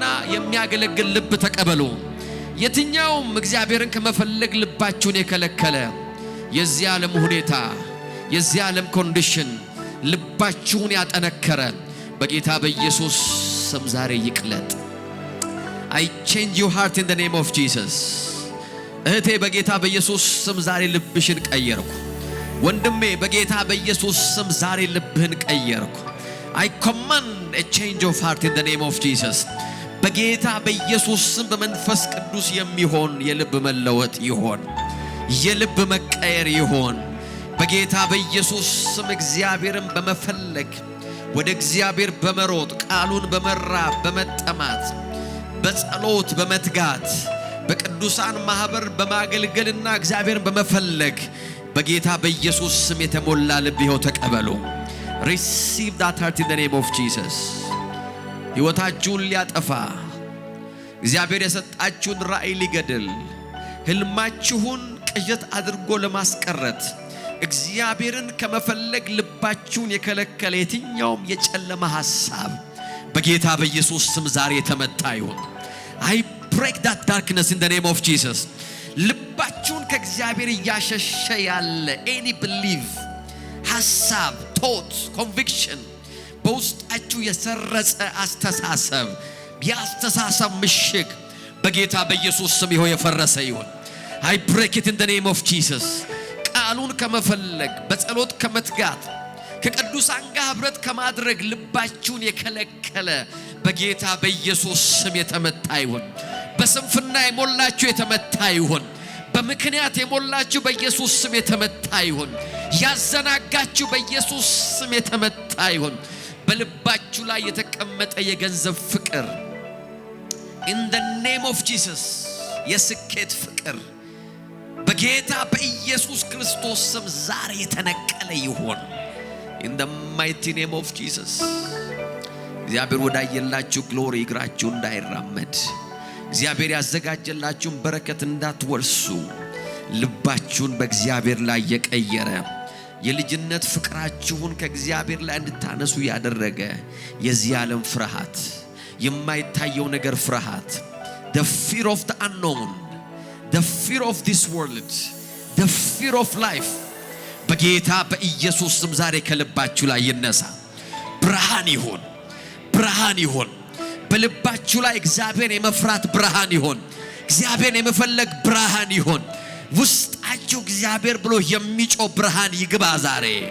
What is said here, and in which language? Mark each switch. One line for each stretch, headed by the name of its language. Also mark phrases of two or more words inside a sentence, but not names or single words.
Amharic: የሚያገለግል ልብ ተቀበሉ። የትኛውም እግዚአብሔርን ከመፈለግ ልባችሁን የከለከለ የዚህ ዓለም ሁኔታ የዚህ ዓለም ኮንዲሽን ልባችሁን ያጠነከረ በጌታ በኢየሱስ ስም ዛሬ ይቅለጥ።
English: I change your heart in the name of Jesus።
Amharic: እህቴ በጌታ በኢየሱስ ስም ዛሬ ልብሽን ቀየርኩ። ወንድሜ በጌታ በኢየሱስ ስም ዛሬ ልብህን ቀየርኩ።
English: I command a change of heart in the name of Jesus።
Amharic: በጌታ በኢየሱስ ስም በመንፈስ ቅዱስ የሚሆን የልብ መለወጥ ይሆን፣ የልብ መቀየር ይሆን። በጌታ በኢየሱስ ስም እግዚአብሔርን በመፈለግ ወደ እግዚአብሔር በመሮጥ ቃሉን በመራብ በመጠማት በጸሎት በመትጋት በቅዱሳን ማህበር በማገልገልና እግዚአብሔርን በመፈለግ በጌታ በኢየሱስ ስም የተሞላ ልብ ይኸው ተቀበሉ።
English: receive that heart in the name of Jesus።
Amharic: ሕይወታችሁን ሊያጠፋ እግዚአብሔር የሰጣችሁን ራእይ ሊገድል ህልማችሁን ቅዠት አድርጎ ለማስቀረት እግዚአብሔርን ከመፈለግ ልባችሁን የከለከለ የትኛውም የጨለማ ሐሳብ በጌታ በኢየሱስ ስም ዛሬ የተመታ ይሁን።
English: I break that darkness in the name of Jesus።
Amharic: ልባችሁን ከእግዚአብሔር እያሸሸ ያለ
English: any belief
Amharic: ሐሳብ
English: thought conviction
Amharic: በውስጣችሁ የሰረጸ አስተሳሰብ የአስተሳሰብ ምሽግ በጌታ በኢየሱስ ስም ይሆን የፈረሰ ይሁን።
English: I break it in the name of Jesus።
Amharic: ቃሉን ከመፈለግ በጸሎት ከመትጋት ከቅዱሳን ጋር ህብረት ከማድረግ ልባችሁን የከለከለ በጌታ በኢየሱስ ስም የተመታ ይሁን። በስንፍና የሞላችሁ የተመታ ይሁን። በምክንያት የሞላችሁ በኢየሱስ ስም የተመታ ይሁን። ያዘናጋችሁ በኢየሱስ ስም የተመታ ይሁን። በልባችሁ ላይ የተቀመጠ የገንዘብ ፍቅር
English: in the name of Jesus
Amharic: የስኬት ፍቅር በጌታ በኢየሱስ ክርስቶስ ስም ዛሬ የተነቀለ ይሁን
English: in the mighty name of Jesus።
Amharic: እግዚአብሔር ወዳየላችሁ ግሎሪ እግራችሁ እንዳይራመድ እግዚአብሔር ያዘጋጀላችሁን በረከት እንዳትወርሱ ልባችሁን በእግዚአብሔር ላይ የቀየረ የልጅነት ፍቅራችሁን ከእግዚአብሔር ላይ እንድታነሱ ያደረገ የዚህ ዓለም ፍርሃት የማይታየው ነገር ፍርሃት
English: the fear of the unknown the fear of this world the fear of life
Amharic: በጌታ በኢየሱስ ስም ዛሬ ከልባችሁ ላይ ይነሳ። ብርሃን ይሁን ብርሃን ይሁን በልባችሁ ላይ እግዚአብሔር የመፍራት ብርሃን ይሁን። እግዚአብሔር የመፈለግ ብርሃን ይሁን። ውስጣችሁ እግዚአብሔር ብሎ የሚጮህ ብርሃን ይግባ ዛሬ።